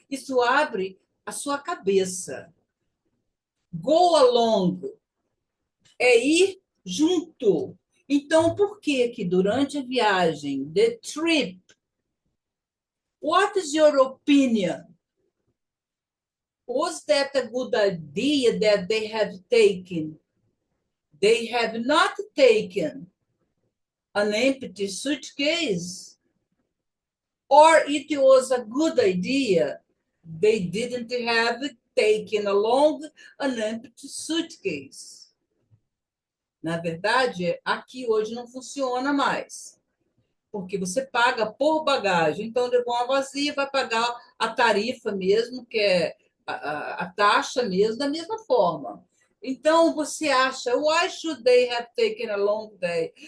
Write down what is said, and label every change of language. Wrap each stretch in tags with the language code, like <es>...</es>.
<pt>Isso abre a sua cabeça.</pt> <en>Go along</en> <pt>é ir junto. Então, por que que durante a viagem,</pt> <en>the trip, what is your opinion? Was that a good idea that they have taken? They have not taken an empty suitcase. Or it was a good idea. They didn't have taken along an empty suitcase.</en> <pt>Na verdade, aqui hoje não funciona mais, porque você paga por bagagem. Então, levou uma vazia, vai pagar a tarifa mesmo, que é a taxa mesmo, da mesma forma. Então, você acha,</pt> <en>why should they have taken a long day?</en>